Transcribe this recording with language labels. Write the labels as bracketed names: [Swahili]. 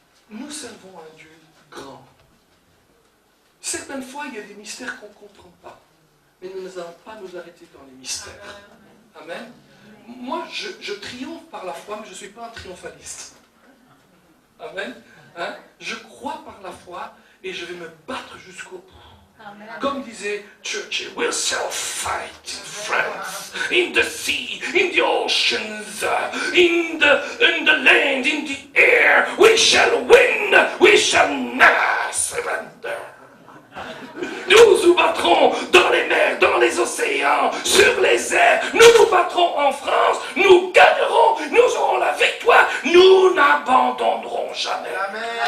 [French] Nous servons un Dieu grand. Certaines fois, il y a des mystères qu'on ne comprend pas. Mais nous n'allons pas nous arrêter dans les mystères. Amen. Moi, je triomphe par la foi, mais je ne suis pas un triomphaliste. Amen. Hein? Je crois par la foi et je vais me battre jusqu'au bout. Amen. Comme disait Churchill, [English] we shall fight in France, in the sea, in the oceans, in the land, in the air. We shall win, we shall never surrender. [French] Nous nous battrons dans les mers, dans les océans, sur les airs. Nous nous battrons en France. Nous gagnerons. Nous aurons la victoire. Nous n'abandonnerons jamais. Amen.